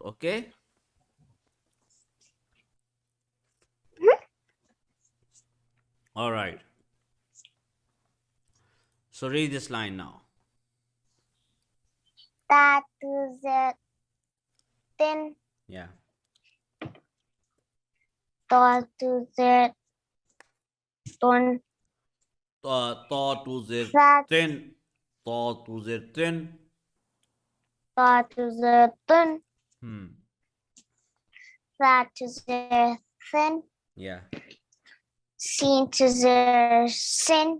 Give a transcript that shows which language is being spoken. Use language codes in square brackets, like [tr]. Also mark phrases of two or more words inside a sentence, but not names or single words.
[en] Okay? All right. So read this line now. Ta to z tin. Yeah. Ta to z ton. Ta to zir Sa tin. Ta to zir tin. ta to z tun. Hmm. Sa to z thin. Yeah. Sin to z sin.